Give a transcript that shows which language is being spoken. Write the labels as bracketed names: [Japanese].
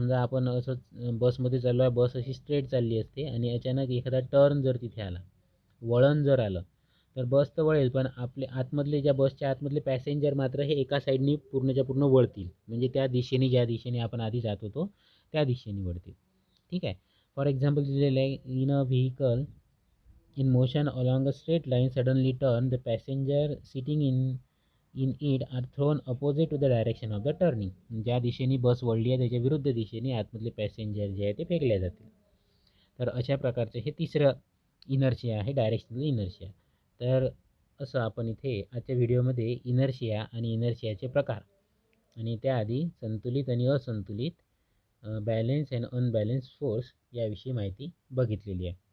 [Marathi] समजा आपण असंच बसमध्ये चाललो आहे, बस अशी स्ट्रेट चालली असते आणि अचानक एखादा टर्न जर तिथे आला, वळण जर आलं, तर बस तर वळेल, पण आपले आतमधले, ज्या बसच्या आतमधले पॅसेंजर मात्र हे एका साईडनी पूर्णच्या पूर्ण वळतील, म्हणजे त्या दिशेने, ज्या दिशेने आपण आधी जात होतो त्या दिशेने वळतील. ठीक आहे. [English] for example [Marathi] दिलेलं आहे, [English] In a vehicle in motion along a straight line suddenly turn, the passenger sitting in it are thrown opposite to the direction of the turning. [Marathi] ज्या दिशेने बस वळली आहे त्याच्या विरुद्ध दिशेने आतमधले पॅसेंजर जे आहे ते फेकल्या जातील. तर अशा प्रकारचे हे तिसरं इनर्शिया आहे, डायरेक्शनल इनर्शिया. तर असं आपण इथे आजच्या व्हिडिओमध्ये इनर्शिया आणि इनर्शियाचे प्रकार आणि त्याआधी संतुलित आणि असंतुलित, [English] balance and unbalance force [Marathi] याविषयी माहिती बघितलेली आहे.